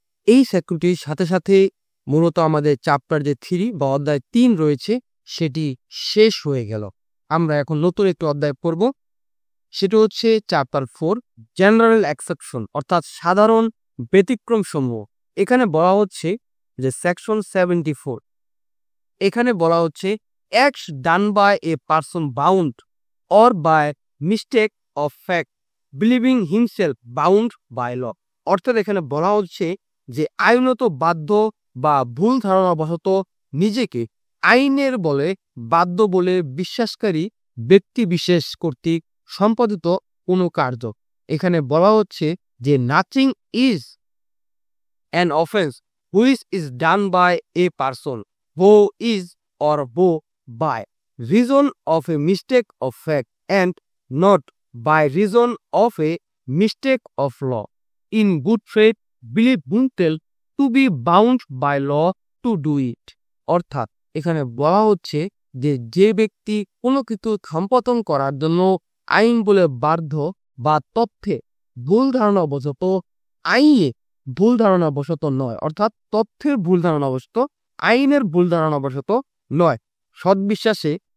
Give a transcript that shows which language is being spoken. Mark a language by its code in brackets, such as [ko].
[bn] এই সেকশনটির সাথে সাথে মূলত আমাদের চ্যাপ্টার যে 3 বা অধ্যায় 3 রয়েছে সেটি শেষ হয়ে গেল। আমরা এখন নতুন একটি অধ্যায় পড়ব, সেটা হচ্ছে চ্যাপ্টার 4 জেনারেল এক্সেপশন অর্থাৎ সাধারণ ব্যতিক্রম সমূহ। এখানে বলা হচ্ছে যে সেকশন 74 এখানে বলা হচ্ছে [en] acts done by a person bound or by mistake of fact believing himself bound by law। [bn] অর্থাৎ এখানে বলা হচ্ছে যে আইনত বাধ্য বা ভুল ধারণাবশত নিজেকে আইনের বলে বাধ্য বলে বিশ্বাসকারী ব্যক্তি বিশেষ কর্তৃক সম্পাদিত কোনো কার্য। এখানে বলা হচ্ছে যে [en] Nothing is an offense which is done by a person who is or who by reason of a mistake of fact and not by reason of a mistake of law in good faith believe himself to be bound by law to do it। [bn] অর্থাৎ এখানে বলা হচ্ছে যে যে ব্যক্তি কোনো কিছু সম্পাদন করার জন্য আইন বলে বাধ্য বা তথ্যে ভুল ধারণাবশত আইনে ভুল ধারণাবশত নয়, অর্থাৎ তথ্যের ভুল ধারণাবশত আইনের ভুল ধারণাবশত নয়, সদ্বিশ্বাসে